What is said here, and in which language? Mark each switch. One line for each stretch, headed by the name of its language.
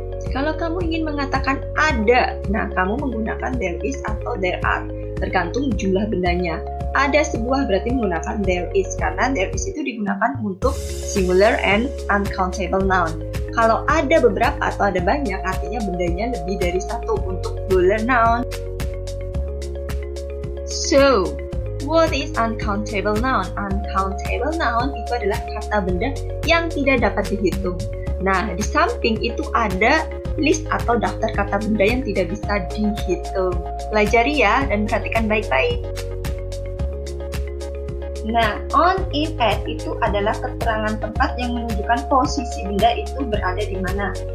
Indonesian: Kalau kamu ingin mengatakan ada, nah kamu menggunakan there is atau there are, tergantung jumlah bendanya. ada sebuah berarti menggunakan there is, karena there is itu digunakan untuk singular and uncountable noun. Kalau ada beberapa atau ada banyak, artinya bendanya lebih dari satu untuk plural noun.
English: So, what is uncountable noun?
Indonesian: Uncountable noun itu adalah kata benda yang tidak dapat dihitung. Nah, di samping itu ada list atau daftar kata benda yang tidak bisa dihitung. Pelajari ya dan perhatikan baik-baik. Nah, on, in, at itu adalah keterangan tempat yang menunjukkan posisi benda itu berada di mana.